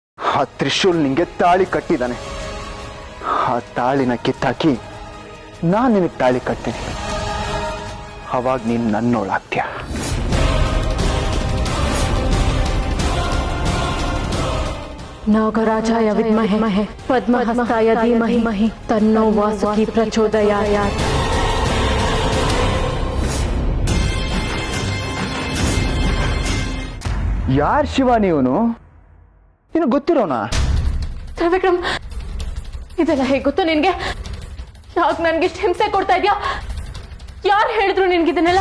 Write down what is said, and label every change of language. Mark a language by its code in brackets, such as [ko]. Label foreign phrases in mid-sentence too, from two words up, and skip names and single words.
[kn] ಆ ತ್ರಿಶೂಲ್ ನಿಂಗೆ ತಾಳಿ ಕಟ್ಟಿದ್ದಾನೆ. ಆ ತಾಳಿನ ಕಿತ್ತಾಕಿ ನಾನು ನಿನಗೆ ತಾಳಿ ಕಟ್ತೀನಿ. ಅವಾಗ ನೀನು ನನ್ನೋಳಾಗ್ತೀಯ. [sa] नागराजाय विद्महे पद्महस्ताय धीमहि तन्नो वासुकी प्रचोदयात्. [kn] ಯಾರ್ ಶಿವ ನೀವನು? ನೀನು ಗೊತ್ತಿರೋನಾ? ತ್ರಿವಿಕ್ರಮ್, ಇದೆಲ್ಲ ಹೇಗೆ ಗೊತ್ತು ನಿನ್ಗೆ? ಯಾಕೆ ನನ್ಗೆ ಇಷ್ಟು ಹಿಂಸೆ ಕೊಡ್ತಾ ಇದ್ಯಾ? ಯಾರು ಹೇಳಿದ್ರು ನಿನ್ಗಿದನ್ನೆಲ್ಲ?